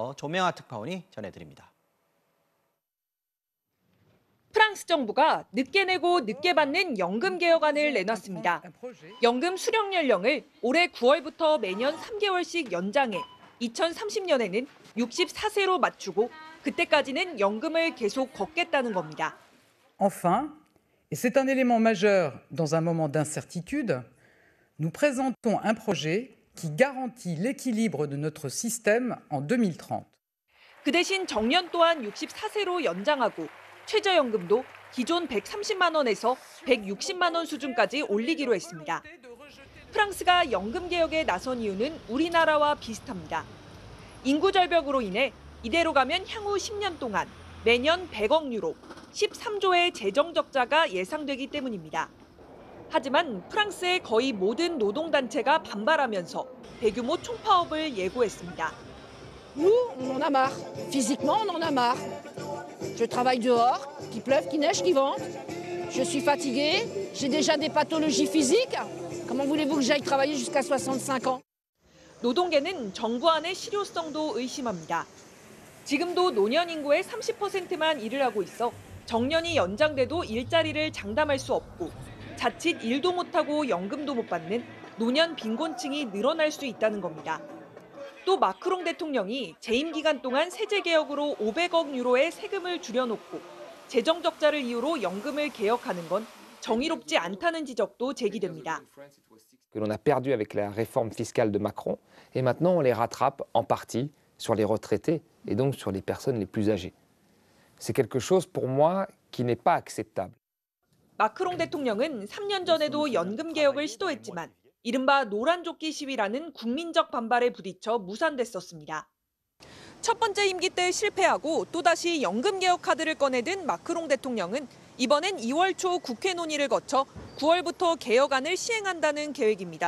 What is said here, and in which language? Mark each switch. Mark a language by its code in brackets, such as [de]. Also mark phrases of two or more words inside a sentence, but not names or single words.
[ko] 파리에서 조명아 특파원이 전해드립니다. 프랑스 정부가 늦게 내고 늦게 받는 연금 개혁안을 내놨습니다. 연금 수령 연령을 올해 9월부터 매년 3개월씩 연장해 2030년에는 64세로 맞추고 그때까지는 연금을 계속 걷겠다는 겁니다. [fr] Enfin, et c'est un élément majeur dans un moment d'incertitude, nous présentons un projet qui garantit l'équilibre de notre système en 2030. [ko] 그 대신 정년 또한 64세로 연장하고 최저연금도 기존 130만 원에서 160만 원 수준까지 올리기로 했습니다. 프랑스가 연금 개혁에 나선 이유는 우리나라와 비슷합니다. 인구 절벽으로 인해 이대로 가면 향후 10년 동안 매년 100억 유로, 13조의 재정 적자가 예상되기 때문입니다. 하지만 프랑스의 거의 모든 노동단체가 반발하면서 대규모 총파업을 예고했습니다. [fr] Nous, on en a marre. Physiquement, on en a marre. Je travaille dehors, qu'il pleuve, qu'il neige, qu'il vente. Je suis fatiguée, j'ai déjà des pathologies physiques. Comment voulez-vous que j'aille travailler jusqu'à 65 ans? [ko] 노동계는 정부안의 실효성도 의심합니다. 지금도 노년 인구의 30%만 일을 하고 있어 정년이 연장돼도 일자리를 장담할 수 없고 자칫 일도 못하고 연금도 못 받는 노년 빈곤층이 늘어날 수 있다는 겁니다. 또 마크롱 대통령이 재임 기간 동안 세제 개혁으로 500억 유로의 세금을 줄여놓고 재정 적자를 이유로 연금을 개혁하는 건 정의롭지 않다는 지적도 제기됩니다. [fr] Que l'on a perdu avec la réforme fiscale de Macron et maintenant on les rattrape en partie sur les retraités et donc sur les personnes les plus âgées. C'est quelque chose pour moi qui n'est pas acceptable. [ko] 마크롱 대통령은 3년 전에도 연금 개혁을 시도했지만 이른바 노란조끼 시위라는 국민적 반발에 부딪혀 무산됐었습니다. 첫 번째 임기 때 실패하고 또다시 연금 개혁 카드를 꺼내든 마크롱 대통령은 이번엔 2월 초 국회 논의를 거쳐 9월부터 개혁안을 시행한다는 계획입니다.